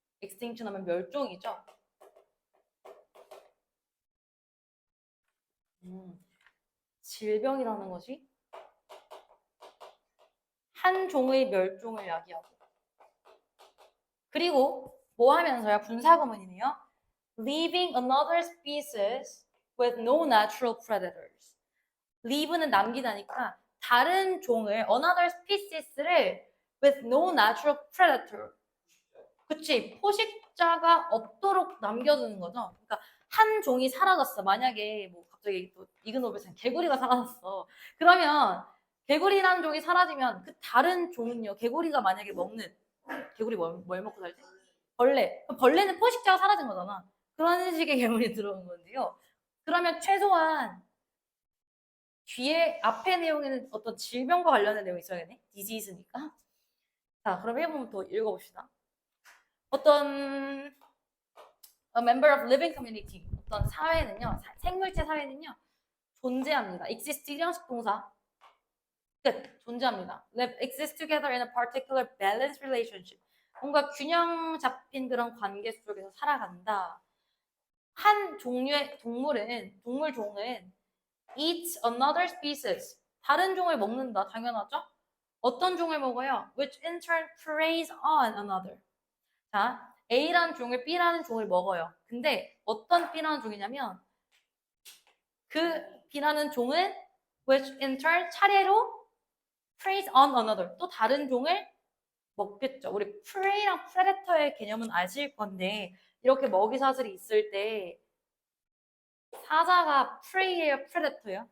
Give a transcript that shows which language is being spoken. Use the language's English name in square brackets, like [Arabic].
[Korean] extinction 하면 멸종이죠. 질병이라는 것이 한 종의 멸종을 야기하고 그리고 뭐 하면서요? 분사구문이네요. [English] leaving another species with no natural predators. [Korean] leave는 남기다니까 다른 종을 another species를 [English] with no natural predator. [Korean] 그치? 포식자가 없도록 남겨두는 거죠. 그러니까 한 종이 사라졌어. 만약에 뭐 갑자기 또 이그노벨처럼 개구리가 사라졌어. 그러면 개구리라는 종이 사라지면 그 다른 종은요. 개구리가 만약에 먹는 개구리 뭘 먹고 살지? 벌레. 그럼 벌레는 포식자가 사라진 거잖아. 그런 식의 괴물이 들어온 건데요. 그러면 최소한 뒤에 앞에 내용에는 어떤 질병과 관련된 내용이 있어야겠네. disease니까. 자, 그럼 1번 더 읽어봅시다. 어떤 [English] a member of living community, [Korean] 어떤 사회는요, 생물체 사회는요, 존재합니다. exist 일형식 동사. 끝. 존재합니다. [English] exist together in a particular balanced relationship. [Korean] 뭔가 균형 잡힌 그런 관계 속에서 살아간다. 한 종류의 동물 종은 [English] eats another species. [Korean] 다른 종을 먹는다. 당연하죠? 어떤 종을 먹어요? [English] Which in turn preys on another. [Korean] 자, A라는 종을 B라는 종을 먹어요. 근데 어떤 B라는 종이냐면 그 B라는 종은 [English] which in turn [Korean] 차례로 [English] preys on another. [Korean] 또 다른 종을 먹겠죠. 우리 prey랑 predator의 개념은 아실 건데 이렇게 먹이 사슬이 있을 때 사자가 prey예요, predator예요?